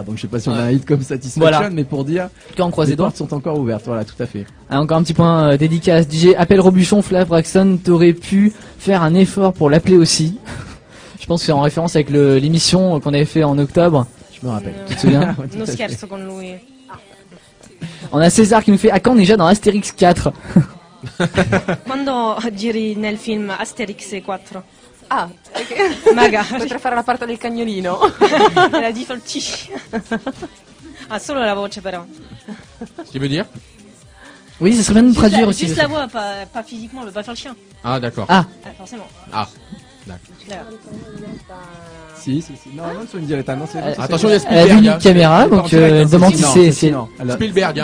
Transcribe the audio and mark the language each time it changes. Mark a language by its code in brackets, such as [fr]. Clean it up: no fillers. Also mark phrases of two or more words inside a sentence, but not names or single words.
[fr] Donc je sais pas si on a un hit comme Satisfaction, mais pour dire quand on croise les les doigts, portes sont encore ouvertes. Voilà, tout à fait. Encore un petit point dédicace. DJ Appel Robuchon, Flav Braxton, t'aurais pu faire un effort pour l'appeler aussi. Je pense que c'est en référence avec l'émission qu'on avait fait en octobre. Je me rappelle. Tu te souviens? [it] Non scherzo con lui. [fr] On a César qui nous fait: à quand déjà dans Astérix 4? [it] Quando giri nel film Asterix e 4? Ah, ok. Magari. Potrei fare la parte del cagnolino. La difficolty. Ah, solo la voce però. [fr] Tu veux dire? Oui, ça serait bien de traduire aussi. Juste la voix, pas physiquement, le pas faire le chien. Ah, d'accord. Ah, Forcément. Ah, d'accord. Là. Si. Non, sur une diretta. Non, c'est. Attention, il y a elle a vu Spielberg. une Hein. caméra, donc elle demande si c'est. Spielberg, hein,